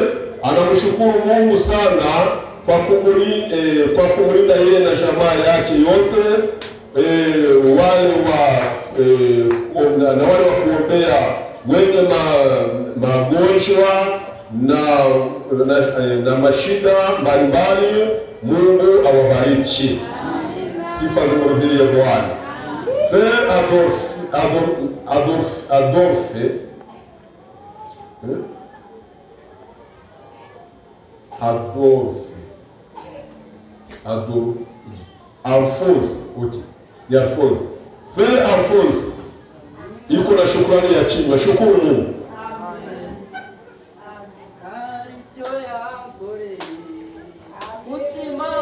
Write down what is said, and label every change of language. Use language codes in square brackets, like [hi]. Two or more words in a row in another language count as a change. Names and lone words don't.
[sw] Anamshukuru Mungu sana kwa kumulinda yeye na jamaa yake yote, wale wa kuombea wenye magonjwa na mashida mbalimbali. Mungu awabariki. Sifa zimurudilie Bwana. Frère Adolphe Alphonse, okay. Ya Alphonse. Frère Alphonse yuko na shukrani ya chini. Shukuru Mungu. Amen.